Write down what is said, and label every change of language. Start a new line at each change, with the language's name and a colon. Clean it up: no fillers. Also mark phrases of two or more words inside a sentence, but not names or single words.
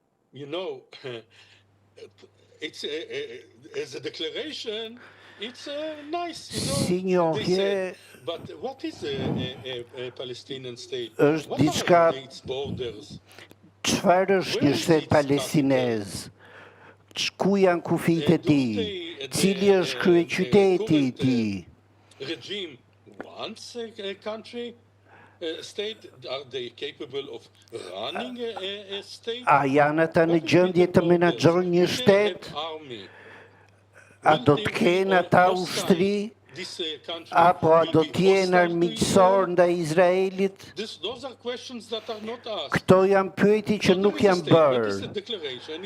English: you know, it's as a declaration. It's nice, you know.
Albanian: Si njohje
English: But what is a Palestinian state?
Albanian: është
English: What
Albanian: diçka,
English: are its borders?
Albanian: çfarë është një shtet palestinez? Ku janë kufijtë e tij? Cili është kryeqyteti i tij?
English: Regime wants a country, state. Are they capable of running a state?
Albanian: A janë ata në gjendje të menaxhojnë një shtet? A do të kenë ata ushtri? Apo a do të jenë armiqësor ndaj Izraelit? Këto janë pyetje që nuk janë bërë.